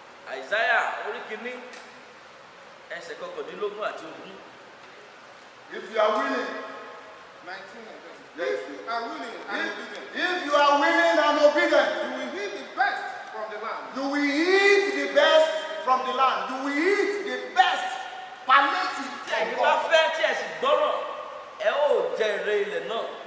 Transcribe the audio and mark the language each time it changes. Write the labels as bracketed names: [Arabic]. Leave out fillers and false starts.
[Yoruba] Àìsáyà orí kìíní ẹsẹ̀ kọkàndínlógún àti ogún. [English] If you are willing, 19 and 20. yes, If you are willing and obedient, if you are willing and obedient, you will eat the best from the land. you will eat the best from the land. You will eat the best palliative [Yoruba] Tí ẹ̀yin [English] from [Yoruba] bá [English] God. [Yoruba] fẹ́ tí ẹ sì gbọ́ràn, ẹ ó jẹ èrè ilẹ̀ náà.